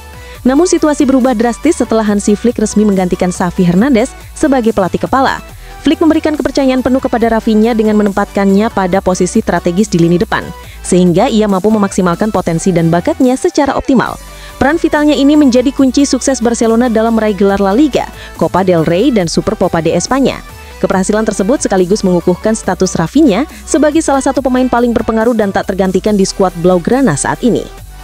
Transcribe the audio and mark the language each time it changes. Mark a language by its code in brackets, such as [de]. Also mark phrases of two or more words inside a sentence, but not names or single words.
[id] Namun situasi berubah drastis setelah Hansi Flick resmi menggantikan Xavi Hernandez sebagai pelatih kepala. Flick memberikan kepercayaan penuh kepada Rafinha dengan menempatkannya pada posisi strategis di lini depan, sehingga ia mampu memaksimalkan potensi dan bakatnya secara optimal. Peran vitalnya ini menjadi kunci sukses Barcelona dalam meraih gelar La Liga, Copa del Rey, dan Supercopa de España. Keberhasilan tersebut sekaligus mengukuhkan status Rafinha sebagai salah satu pemain paling berpengaruh dan tak tergantikan di skuad Blaugrana saat ini.